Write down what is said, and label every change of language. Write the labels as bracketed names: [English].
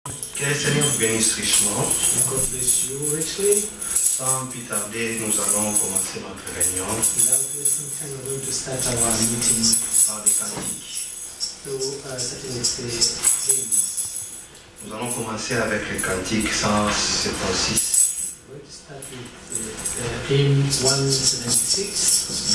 [French] Que le Seigneur vous bénisse richement. [English] God bless you richly. [French] Sans plus tarder, nous allons commencer notre réunion [English] Without wasting time, we're going to start our meeting [French] par des cantiques. [English] starting with the hymns. [French] Nous allons commencer avec le cantique 176. [English] We're going to start with hymn 176.